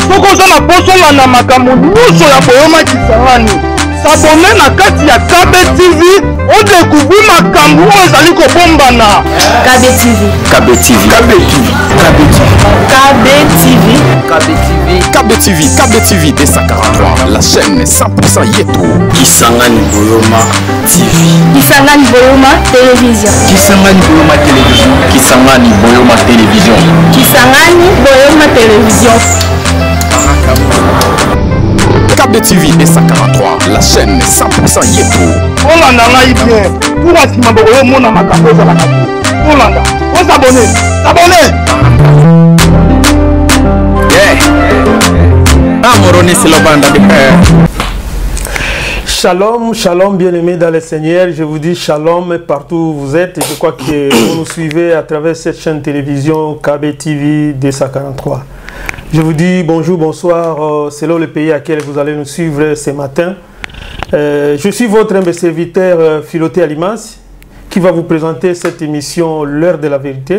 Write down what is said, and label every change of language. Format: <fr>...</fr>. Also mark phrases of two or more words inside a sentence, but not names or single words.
<ln>Soko zona bosola na makambo nyonso ya boyoma kisangani. S'abonner na kati ya KB TV,</ln> <fr>on découvre</fr> <ln>makambo ezali ko bombana. KB TV. KB TV. KB TV. KB TV. KB TV. KB TV. KB TV D143.</ln> <fr>La chaîne 100% Yeto. Kisangani Boyoma TV. Kisangani Boyoma Télévision. Kisangani Boyoma Télévision. Kisangani Boyoma Télévision. Kisangani Boyoma Télévision. KB TV D143. La chaîne 100% Yeto.</fr> <ln>Olanda ngai bien. Pour asima boyo mona makambo za la kati.</ln> <fr>Olanda. On s'abonner. S'abonner. Shalom, shalom bien-aimés dans le Seigneur. Je vous dis shalom partout où vous êtes. Et je crois que vous nous suivez à travers cette chaîne télévision KB TV D143. Je vous dis bonjour, bonsoir, selon le pays à quel vous allez nous suivre ce matin. Je suis votre humble serviteur Philoté Alimas qui va vous présenter cette émission L'heure de la vérité.</fr>